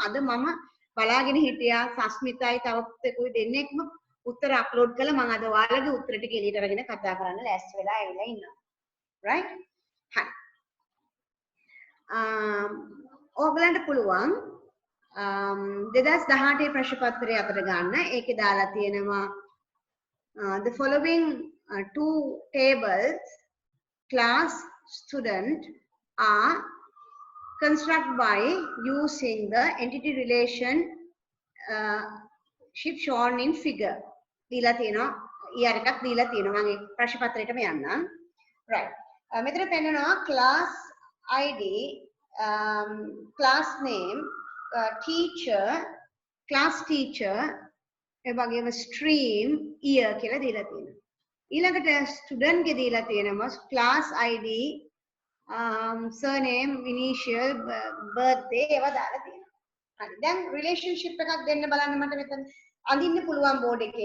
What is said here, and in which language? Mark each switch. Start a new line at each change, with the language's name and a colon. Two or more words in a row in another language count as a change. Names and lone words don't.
Sinhala: අද මම බලාගෙන හිටියා සස්මිතයි තවකුයි දෙන්නෙක්ම උත්තර අප්ලෝඩ් කළා. මම අද ඔයාලගේ උත්තර ටික එළියට අරගෙන කතා කරන්න ලෑස්ති වෙලා ඇවිල්ලා ඉන්නවා. right? හරි. ඔයගලන්ට පුළුවන් 2018 ප්‍රශ්න පත්‍රය අතර ගන්න. ඒකේ දාලා තියෙනවා
English: the following two tables class student are constructed by using the entity relationship shown in figure.
Sinhala: දීලා තියෙනවා ER එකක් දීලා තියෙනවා. මම ප්‍රශ්න පත්‍රයටම යන්නම්. right. මෙතන පෙන්නනවා
English: class ID, class name, teacher, class teacher,
Sinhala: ඒ වගේම
English: stream, year
Sinhala: කියලා දීලා තියෙනවා. ඊළඟට student ගේ දීලා තියෙනවා
English: class ID, surname, initial, birthday
Sinhala: ඒවා දාලා තියෙනවා. හරි. දැන් relationship එකක් දෙන්න බලන්න මට මෙතන අඳින්න පුළුවන් බෝඩ් එකේ.